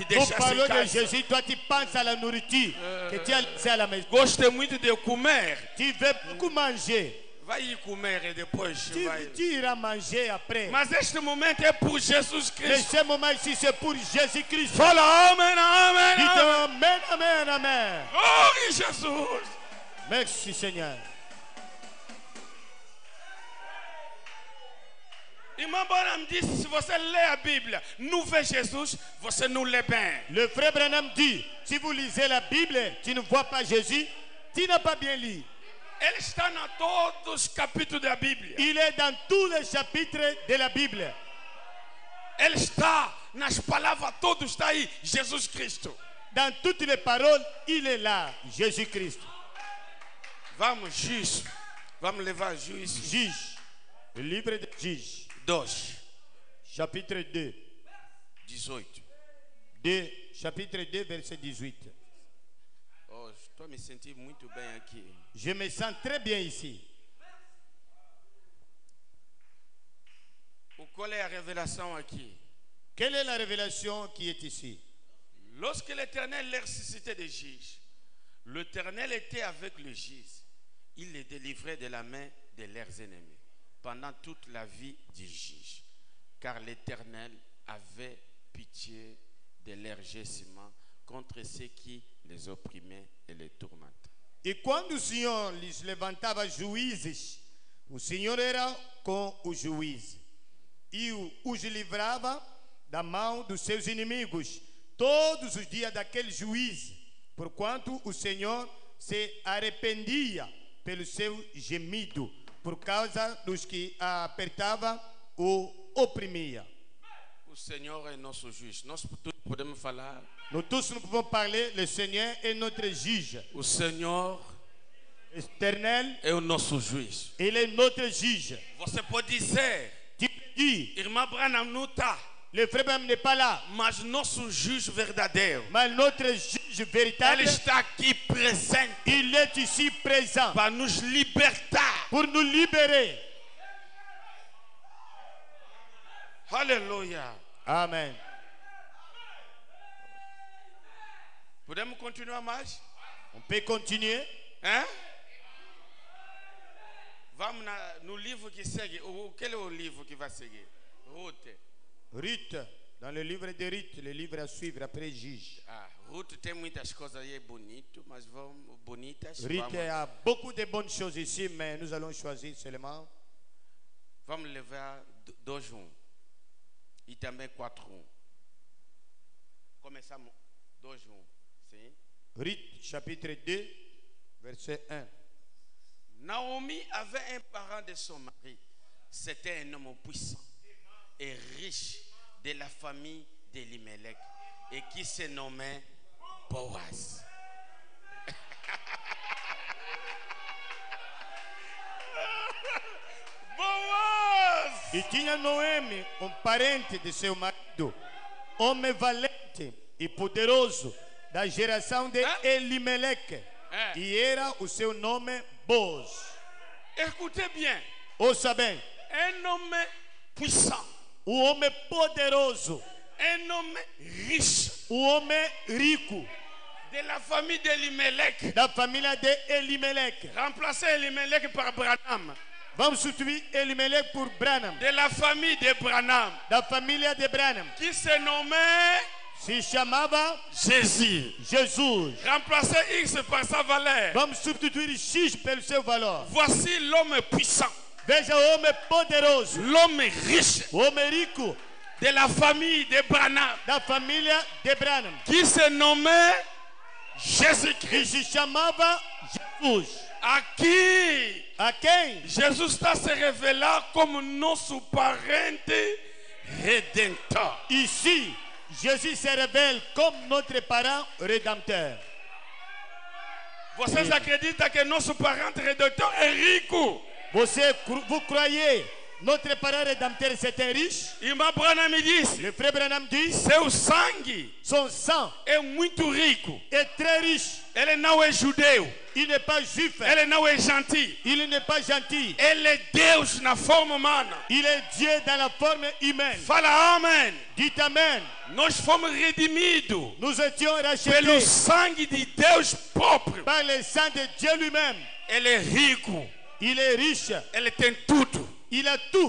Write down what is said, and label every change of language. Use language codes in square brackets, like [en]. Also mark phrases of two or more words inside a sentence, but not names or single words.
[pt] Tu deixa falou em de casa. Jesus, [fr] toi tu penses à la nourriture que tu as laissée à la maison. [pt] Gosto muito de comer. [fr] Tu veux beaucoup manger. [pt] Vai ir comer e depois vai. [fr] Tu iras manger après. [pt] Mas este momento é por Jesus [fr] Mais Cristo. ce moment ici, c'est pour Jésus-Christ. [pt] Fala amém, amém, [fr] Dites [pt] amém. [fr] amen, amen, amen. [pt] Glória a Jesus. [fr] Merci Seigneur. [pt] Irmão Branham disse, se você lê a Bíblia, não vê Jesus, você não lê bem. [fr] Le frère Branham dit, si vous lisez la Bible, tu ne vois pas Jésus, tu n'as pas bien lu. [pt] Ele está em todos os capítulos da Bíblia. [fr] Il est dans tous les chapitres de la Bible. [pt] Ele está nas palavras, todos está aí, Jesus Cristo. [fr] Dans toutes les paroles, il est là, Jésus-Christ. [pt] Vamos, juiz. Vamos levar juiz. [fr] Juge. Le livre de Juge. 2, Chapitre 2. 18. 2. Chapitre 2, verset 18. Oh, je dois me sentir [pt] muito bem aqui. [fr] Je me sens très bien ici. [pt] Qual é a revelação aqui? [fr] Quelle est la révélation qui est ici? Lorsque l'Éternel les ressuscitait des juges, l'Éternel était avec le juge. Il les délivrait de la main de leurs ennemis pendant toute la vie du juge. Car l'Éternel avait pitié de leurs gisements contre ceux qui les opprimaient e les tourmentaient. [pt] E quando o Senhor lhes levantava juízes, o Senhor era com o juiz e os livrava da mão dos seus inimigos todos os dias daquele juiz, porquanto o Senhor se arrependia pelo seu gemido, por causa dos que apertava o oprimia. O Senhor é nosso juiz. Nós podemos falar. [fr] Nous tous nous pouvons parler, le Seigneur est notre juge. [pt] O Senhor [fr] Éternel, [pt] é o nosso juiz. [fr] il est notre juge. [pt] Você pode dizer, [fr] Tu peux dire, [pt] irmã Branham não está, [fr] le frère Branham n'est pas là, [pt] mas nosso juiz verdadeiro, [fr] mais notre juge véritable, [pt] ele está aqui presente [fr] il est ici présent [pt] para nos libertar. [fr] pour nous libérer. [pt] Aleluia. [fr] Amen. [pt] Podemos continuar mais? [fr] On peut continuer. Hein? [pt] Vamos no livro que segue. Qual é o livro que vai seguir? Ruth. [fr] Ruth, dans le livre de Ruth, le livre à suivre après juge. [pt] Ruth tem muitas coisas aí bonito, mas vamos bonitas. [fr] Ruth a beaucoup de bonnes choses ici, mais nous allons choisir seulement. [pt] Vamos levar 2:1 e também 4:1. Começamos 2:1. Sim. [fr] Ruth, chapitre 2, verset 1. Naomi avait un parent de son mari. C'était un homme puissant et riche de la famille d'Elimelech et qui se nommait Boaz. Boaz! [pt] E tinha Noemi, parente de seu marido, homem valente e poderoso, da geração de Elimeleque. E era o seu nome Boaz. [fr] Écoutez bien. [pt] Ouça bem. [fr] Un homme puissant. [pt] O homem poderoso. [fr] Un homme riche. [pt] O homem rico. [fr] De la famille d'Elimelech. [pt] Da família de Elimelech. [fr] Remplacer Elimelech par Branham. [pt] Vamos substituir Elimelech por Branham. [fr] De la famille de Branham. [pt] Da família de Branham. [fr] Qui se nommait... [pt] Se chamava [fr] Jésus. [pt] Jesus. [fr] Remplacer X par sa valeur. [pt] Vamos substituir X pelo seu valor. [fr] Voici l'homme puissant. [pt] Veja o homem poderoso. [fr] L'homme riche. [pt] O homem rico. [fr] De la famille de Branham. [pt] Da família de Branham. [fr] Qui se nommait [pt] E [fr] Jésus-Christ. [pt] se chamava Jesus. A quem Jesus está se revelar como nosso parente redentor. [fr] Ici, Jésus se révèle comme notre parent rédempteur. [pt] Vocês acreditam que nosso parente redentor é rico? [fr] Vous croyez notre parent rédempteur c'est un riche? [pt] Irmã Branham me disse, [fr] Le frère Branham dit, [pt] seu sangue [fr] son sang [pt] é muito rico. [fr] est très riche. [pt] Ele não é judeu. [fr] Il n'est pas juif. [pt] Ele não é gentil. [fr] Il n'est pas gentil. [pt] Ele é Deus na forma humana. [fr] Il est Dieu dans la forme humaine. [pt] Fala amém. [fr] Dites Amen. [pt] Nós fomos redimidos [fr] Nous étions [pt] pelo [fr] rachetés [pt] sangue de Deus próprio. [fr] par le sang de Dieu lui-même. [pt] Ele é rico. [fr] Il est riche. [pt] Ele tem tudo. [fr] Il a tout.